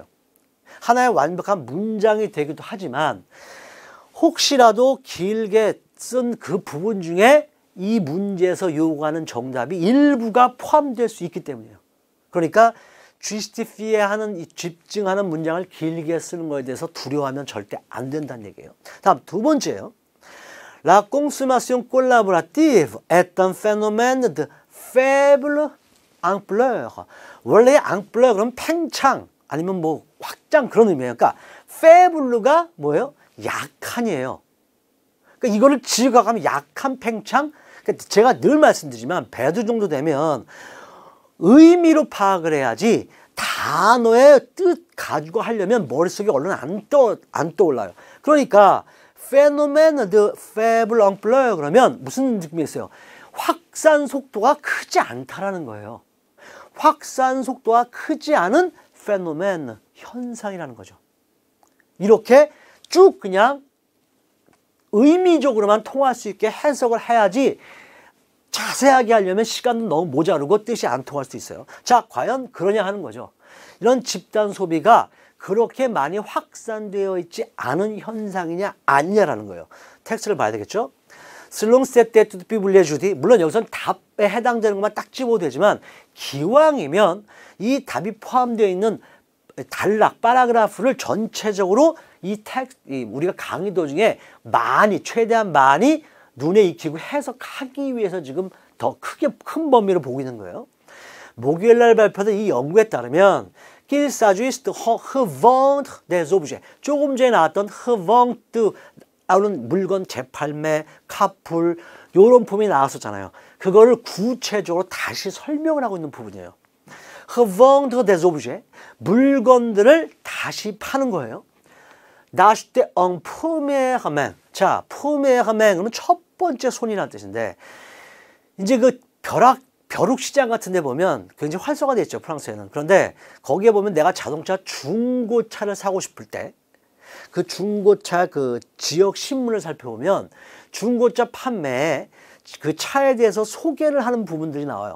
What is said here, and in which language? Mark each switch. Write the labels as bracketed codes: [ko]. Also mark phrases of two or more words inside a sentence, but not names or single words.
[ko] 하나의 완벽한 문장이 되기도 하지만 혹시라도 길게 쓴 그 부분 중에 이 문제에서 요구하는 정답이 일부가 포함될 수 있기 때문이에요. 그러니까 justify 하는 이 집증하는 문장을 길게 쓰는 거에 대해서 두려워하면 절대 안 된다는 얘기예요. 다음 두 번째요. [fr] La consommation collaborative est un phénomène de faible ampleur. [ko] 원래 ampleur 그럼 팽창 아니면 뭐 확장 그런 의미예요. 그러니까 faible가 뭐예요? 약한이에요. 그러니까 이거를 지어가면 약한 팽창. 그러니까 제가 늘 말씀드리지만 배두 정도 되면 의미로 파악을 해야지 단어의 뜻 가지고 하려면 머릿속에 얼른 안 떠올라요. 그러니까 [fr] phénomène de faible ampleur [ko] 그러면 무슨 느낌이 있어요? 확산 속도가 크지 않다라는 거예요. 확산 속도가 크지 않은 phénomène, 현상이라는 거죠. 이렇게 쭉 그냥 의미적으로만 통할 수 있게 해석을 해야지 자세하게 하려면 시간도 너무 모자르고 뜻이 안 통할 수 있어요. 자, 과연 그러냐 하는 거죠. 이런 집단 소비가 그렇게 많이 확산되어 있지 않은 현상이냐 아니냐라는 거예요. 텍스트를 봐야 되겠죠. [fr] Selon cette étude publiée jeudi, [ko] 물론 여기서는 답에 해당되는 것만 딱 집어도 되지만 기왕이면 이 답이 포함되어 있는 단락, 파라그라프를 전체적으로 이 텍스트, 우리가 강의 도중에 많이, 최대한 많이 눈에 익히고 해석하기 위해서 지금 더 크게 큰 범위로 보고 있는 거예요. 목요일 날 발표된 이 연구에 따르면 [fr] qu'il s'agisse de revendre des objets. [ko] 조금 전에 나왔던 revente, 나오는 물건 재팔매, 카풀 이런 품이 나왔었잖아요. 그거를 구체적으로 다시 설명을 하고 있는 부분이에요. [fr] revendre des objets, [ko] 물건들을 다시 파는 거예요. [fr] d'acheter en première main. [ko] 자, [fr] première main [ko] 그러면 첫 번째 손이라는 뜻인데 이제 그 벼룩 시장 같은 데 보면 굉장히 활성화되어 있죠, 프랑스에는. 그런데 거기에 보면 내가 자동차 중고차를 사고 싶을 때 그 중고차 그 지역 신문을 살펴보면 중고차 판매에 그 차에 대해서 소개를 하는 부분들이 나와요.